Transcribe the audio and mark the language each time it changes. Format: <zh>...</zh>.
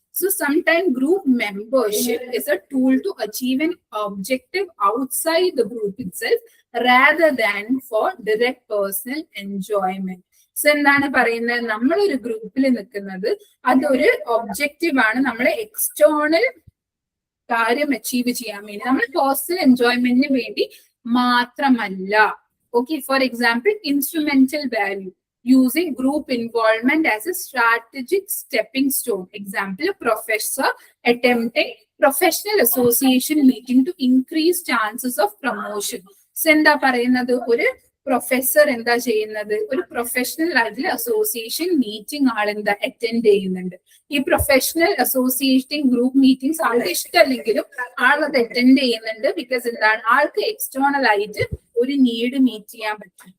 <en>So sometimes group membership is a tool to achieve an objective outside the group itself rather than for direct personal enjoyment.</en> <ml>So എന്താണ് പറയുന്നത്, നമ്മളൊരു ഗ്രൂപ്പിൽ നിൽക്കുന്നത് അതൊരു objective ആണ്, നമ്മളെ എക്സ്റ്റേണൽ കാര്യം അച്ചീവ് ചെയ്യാൻ വേണ്ടി, നമ്മൾ പേഴ്സണൽ എൻജോയ്മെന്റിന് വേണ്ടി മാത്രമല്ല.</ml> <en>Okay, for example instrumental value, using group involvement as a strategic stepping stone. Example, a professor attempting professional association meeting to increase chances of promotion.</en> <ml>So എന്താ പറയുന്നത്, ഒരു പ്രൊഫസർ എന്താ ചെയ്യുന്നത്, ഒരു പ്രൊഫഷണൽ ആയിട്ടുള്ള അസോസിയേഷൻ മീറ്റിംഗ് ആളെന്താ അറ്റൻഡ് ചെയ്യുന്നുണ്ട്. ഈ professional association group meetings ആൾക്ക് ഇഷ്ടമല്ലെങ്കിലും ആളത് അറ്റൻഡ് ചെയ്യുന്നുണ്ട്. ബിക്കോസ് എന്താണ്, ആൾക്ക് എക്സ്റ്റേണൽ ആയിട്ട് ഒരു നീഡ് മീറ്റ് ചെയ്യാൻ പറ്റും.</ml>